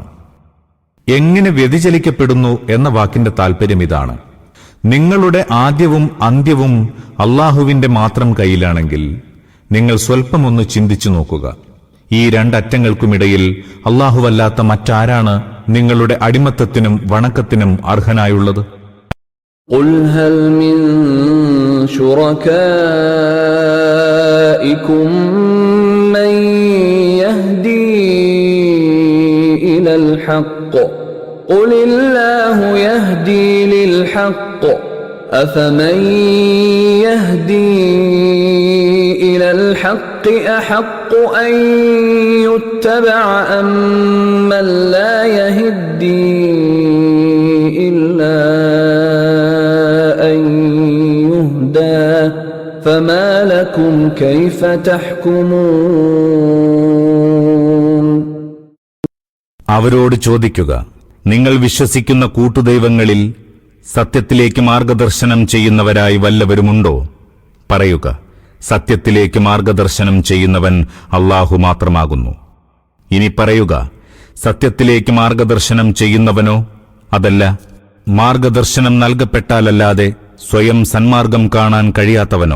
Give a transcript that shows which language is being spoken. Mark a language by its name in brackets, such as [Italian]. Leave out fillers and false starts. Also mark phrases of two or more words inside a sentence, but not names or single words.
[Malayalam] എങ്ങനെ വ്യതിചലിക്കപ്പെടുന്നു എന്ന വാക്കിന്റെ താൽപര്യം ഇതാണ്. നിങ്ങളുടെ ആദ്യവും അന്ത്യവും അല്ലാഹുവിന്റെ മാത്രം കയ്യിലാണെങ്കിൽ നിങ്ങൾ സ്വൽപ്പമൊന്ന് ചിന്തിച്ചു നോക്കുക. ഈ രണ്ടറ്റങ്ങൾക്കുമിടയിൽ അല്ലാഹുവല്ലാത്ത മറ്റാരാണ് നിങ്ങളുടെ അടിമത്തത്തിനും വണക്കത്തിനും അർഹനായുള്ളത്? [Arabic] قُلْ هَلْ مِنْ شُرَكَائِكُمْ مَنْ يَهْدِي إِلَى الْحَقِّ قُلِ اللَّهُ يَهْدِي لِلْحَقِّ أَفَمَنْ يَهْدِي إِلَى الْحَقِّ أَحَقُّ أَنْ يُتَّبَعَ أَمَّنْ لَا يَهِدِّي إِلَّا أَنْ يُهْدَى فَمَا لَكُمْ كَيْفَ تَحْكُمُونَ. [Malayalam] അവരോട് ചോദിക്കുക, നിങ്ങൾ വിശ്വസിക്കുന്ന കൂട്ടുദൈവങ്ങളിൽ സത്യത്തിലേക്ക് മാർഗദർശനം ചെയ്യുന്നവരായി വല്ലവരുമുണ്ടോ? പറയുക, സത്യത്തിലേക്ക് മാർഗദർശനം ചെയ്യുന്നവൻ അല്ലാഹു മാത്രമാകുന്നു. ഇനി പറയുക, സത്യത്തിലേക്ക് മാർഗദർശനം ചെയ്യുന്നവനോ അതല്ല മാർഗദർശനം നൽകപ്പെട്ടാലല്ലാതെ സ്വയം സന്മാർഗം കാണാൻ കഴിയാത്തവനോ?